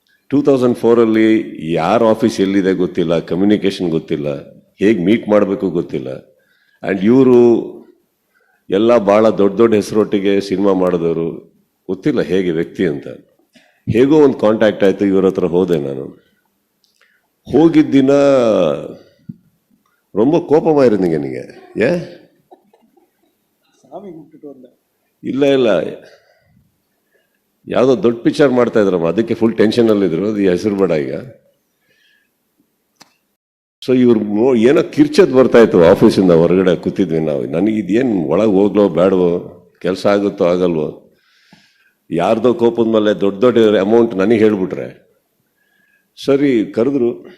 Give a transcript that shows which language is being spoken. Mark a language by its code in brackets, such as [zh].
[kn] 2004ಅಲ್ಲಿ ಯಾರ ಆಫೀಸ್ ಎಲ್ಲಿದೆ ಗೊತ್ತಿಲ್ಲ, ಕಮ್ಯುನಿಕೇಷನ್ ಗೊತ್ತಿಲ್ಲ, ಹೇಗೆ ಮೀಟ್ ಮಾಡಬೇಕು ಗೊತ್ತಿಲ್ಲ. ಆ್ಯಂಡ್ ಇವರು ಎಲ್ಲ ಭಾಳ ದೊಡ್ಡ ಹೆಸರೊಟ್ಟಿಗೆ ಸಿನಿಮಾ ಮಾಡಿದವರು, ಗೊತ್ತಿಲ್ಲ ಹೇಗೆ ವ್ಯಕ್ತಿ ಅಂತ. ಹೇಗೋ ಒಂದು ಕಾಂಟ್ಯಾಕ್ಟ್ ಆಯಿತು, ಇವ್ರ ಹತ್ರ ಹೋದೆ ನಾನು. ಹೋಗಿದ್ದ ದಿನ [ta] ரொம்ப கோபமா இருந்தீங்க நீங்க. ஏன்? [kn] ಇಲ್ಲ ಯಾವುದೋ ದೊಡ್ಡ ಪಿಕ್ಚರ್ ಮಾಡ್ತಾ ಇದ್ರಮ್ಮ, ಅದಕ್ಕೆ ಫುಲ್ ಟೆನ್ಷನ್ ಅಲ್ಲಿದ್ರು. ಅದು ಹೆಸರು ಬೇಡ ಈಗ. ಸೊ ಇವ್ರು ಏನೋ ಕಿರ್ಚದ್ ಬರ್ತಾ ಇತ್ತು ಆಫೀಸಿಂದ ಹೊರಗಡೆ ಕೂತಿದ್ವಿ ನಾವು. ನನಗೆ ಇದೇನು ಒಳಗೆ ಹೋಗ್ಲೋ ಬೇಡವೋ, ಕೆಲಸ ಆಗುತ್ತೋ ಆಗಲ್ವೋ, ಯಾರ್ದೋ ಕೋಪದ ಮೇಲೆ ದೊಡ್ಡ ದೊಡ್ಡ ಅಮೌಂಟ್ ನನಗೆ ಹೇಳ್ಬಿಟ್ರೆ ಸರಿ ಕರೆದ್ರು.